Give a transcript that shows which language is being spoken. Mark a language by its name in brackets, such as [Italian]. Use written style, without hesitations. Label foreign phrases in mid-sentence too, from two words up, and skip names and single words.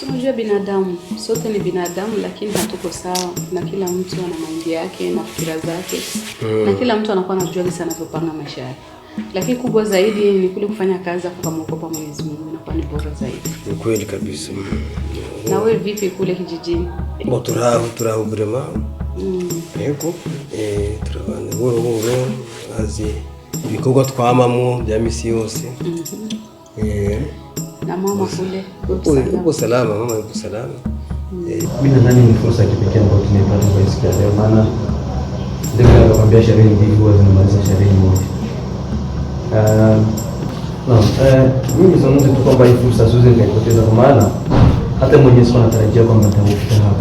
[Swahili] Unajua binadamu, sote ni binadamu lakini hatuko sawa, na kila mtu ana maindi yake na fikira zake. Na kila mtu anakuwa anajua jinsi anavyopanga maisha yake. Lakini kubwa zaidi ni kule kufanya kazi kwa kumwogopa Mwenyezi Mungu, inakuwa ni bora zaidi. Ni kweli kabisa. Na wewe vipi kule kijijini? [Rundi] Turaho brema. Yego turabana boro azi ibikorwa twamamwo bya misi yose. [Swahili] Na mama kule uko salama, mama yuko salama. Mimi nadhani ni fursa ya kipekee ambayo tumepata kwa siku ya leo, maana ndio nakwambia sherehe nyingi huwa zinamaliza sherehe moja. Mimi nazungumza tu kwamba hii fursa siwezi nikaipoteza, kwa maana hata Mwenyezi Mungu anatarajia kwamba nitafika hapa.